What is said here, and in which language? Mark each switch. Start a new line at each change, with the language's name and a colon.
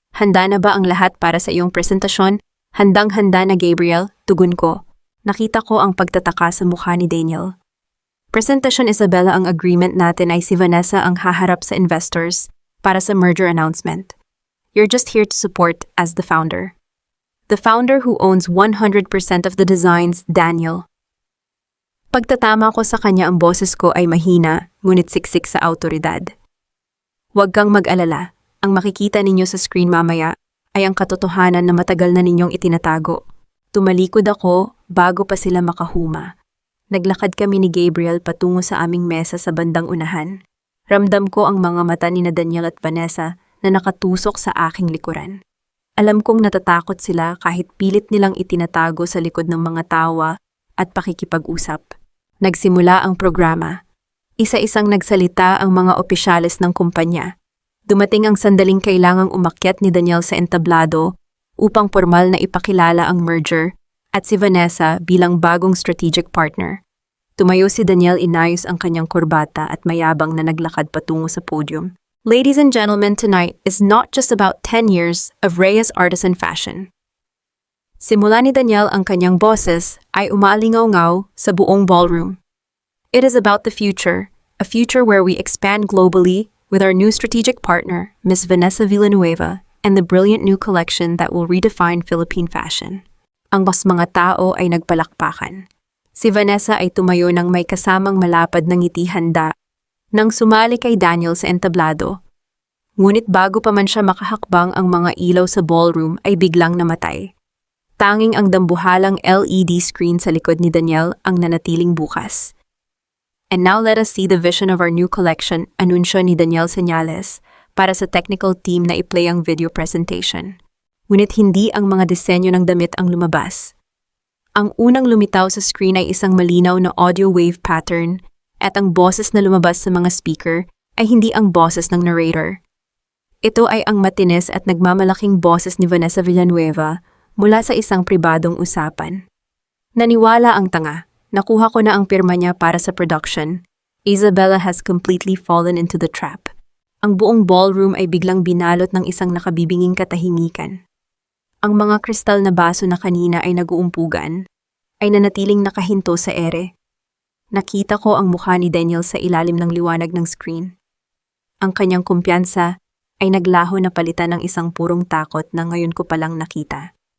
Filipino: Handa na ba ang lahat para sa iyong presentasyon? Handang-handa na, Gabriel, tugon ko. Nakita ko ang pagtataka sa mukha ni Daniel. Presentasyon, Isabella, ang agreement natin ay si Vanessa ang haharap sa investors para sa merger announcement.
English: You're just here to support as the founder. The founder who owns 100% of the designs, Daniel.
Filipino: Pagtatama ko sa kanya, ang boses ko ay mahina, ngunit siksik sa autoridad. Huwag kang mag-alala. Ang makikita ninyo sa screen mamaya ay ang katotohanan na matagal na ninyong itinatago. Tumalikod ako bago pa sila makahuma. Naglakad kami ni Gabriel patungo sa aming mesa sa bandang unahan. Ramdam ko ang mga mata ni Daniel at Vanessa na nakatusok sa aking likuran. Alam kong natatakot sila kahit pilit nilang itinatago sa likod ng mga tawa at pakikipag-usap. Nagsimula ang programa. Isa-isang nagsalita ang mga opisyales ng kumpanya. Dumating ang sandaling kailangang umakyat ni Daniel sa entablado upang formal na ipakilala ang merger at si Vanessa bilang bagong strategic partner. Tumayo si Daniel, inayos ang kanyang korbata at mayabang na naglakad patungo sa podium.
English: Ladies and gentlemen, tonight is not just about 10 years of Reyes Artisan Fashion.
Filipino: Simula ni Daniel, ang kanyang boses ay umaalingaw-ngaw sa buong ballroom.
English: It is about the future, a future where we expand globally with our new strategic partner, Ms. Vanessa Villanueva, and the brilliant new collection that will redefine Philippine fashion.
Filipino: Ang mas mga tao ay nagpalakpakan. Si Vanessa ay tumayo ng may kasamang malapad ng ngiti, handa nang sumali kay Daniel sa entablado. Ngunit bago pa man siya makahakbang, ang mga ilaw sa ballroom ay biglang namatay. Tanging ang dambuhalang LED screen sa likod ni Daniel ang nanatiling bukas.
English: And now let us see the vision of our new collection,
Filipino: anunsyo ni Daniel Señales para sa technical team na i-play ang video presentation. Ngunit hindi ang mga disenyo ng damit ang lumabas. Ang unang lumitaw sa screen ay isang malinaw na audio wave pattern at ang boses na lumabas sa mga speaker ay hindi ang boses ng narrator. Ito ay ang matinis at nagmamalaking boses ni Vanessa Villanueva mula sa isang pribadong usapan. Naniwala ang tanga. Nakuha ko na ang pirma niya para sa production.
English: Isabella has completely fallen into the trap.
Filipino: Ang buong ballroom ay biglang binalot ng isang nakabibinging katahimikan. Ang mga kristal na baso na kanina ay naguumpugan, ay nanatiling nakahinto sa ere. Nakita ko ang mukha ni Daniel sa ilalim ng liwanag ng screen. Ang kanyang kumpiyansa ay naglaho na palitan ng isang purong takot na ngayon ko palang nakita.